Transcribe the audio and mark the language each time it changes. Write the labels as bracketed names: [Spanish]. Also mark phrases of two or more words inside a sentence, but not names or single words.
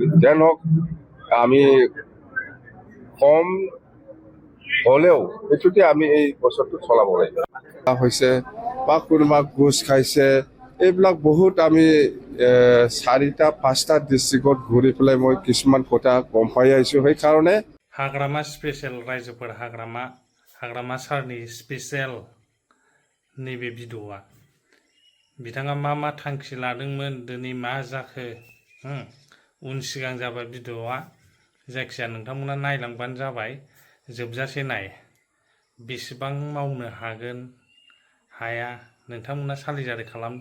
[Assamese] যেন হওক আমি কম হ'লেও এইটোতে আমি এই বছৰটো চলাব লাগিব হৈছে বা কোনোবা গোচ খাইছে এইবিলাক বহুত আমি 4-5টা ডিষ্ট্ৰিক্টত ঘূৰি পেলাই মই কিছুমান কথা গম পাই আহিছোঁ। সেইকাৰণে [Bodo] हाग्रामा स्पेशल रायजोफोर हाग्रामा सारनि स्पेशल नैबे भिडिअ'आ बिथाङा मा थांखि लादोंमोन दिनै मा जाखो उन सिगां जाबाय भिडिअ'आ जायखिया नोंथांमोना नायलांबानो जाबाय जोबजासे नाय बेसेबां मावनो हागोन हाया नोंथांमोना सालिजारि खालामदो।